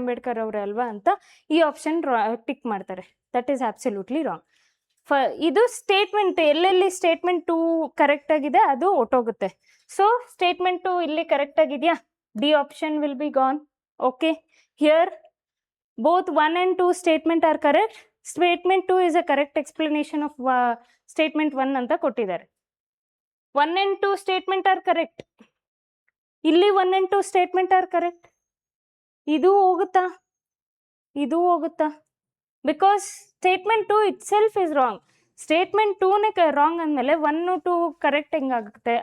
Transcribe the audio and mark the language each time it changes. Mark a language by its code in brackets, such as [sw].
[kn] ಅಂಬೇಡ್ಕರ್ ಅವರೇ ಅಲ್ವಾ ಅಂತ ಈ ಆಪ್ಷನ್ ಟಿಕ್ ಮಾಡ್ತಾರೆ. [en] That is absolutely wrong. [kn] ಇದು ಸ್ಟೇಟ್ಮೆಂಟ್, ಎಲ್ಲೆಲ್ಲಿ ಸ್ಟೇಟ್ಮೆಂಟ್ 2 ಕರೆಕ್ಟ್ ಆಗಿದೆ ಅದು ಒಟ್ಟೋಗುತ್ತೆ. ಸೊ ಸ್ಟೇಟ್ಮೆಂಟ್ 2 ಇಲ್ಲಿ ಕರೆಕ್ಟ್ ಆಗಿದೆಯಾ? [en] D option will be gone. Okay, here both 1 and 2 statement are correct. Statement 2 is a correct explanation of statement 1 [kn] ಅಂತ ಕೊಟ್ಟಿದ್ದಾರೆ. [en] 1 and 2 statement are correct. ಇಲ್ಲಿ 1 and 2 statement are correct. [kn] ಇದು ಹೋಗುತ್ತಾ? ಇದು ಹೋಗುತ್ತಾ? [en] Because statement 2 itself is wrong. [kn] Statement 2ನೇ wrong ಅಂದಮೇಲೆ 1, 2 correct ಹೆಂಗಾಗುತ್ತೆ?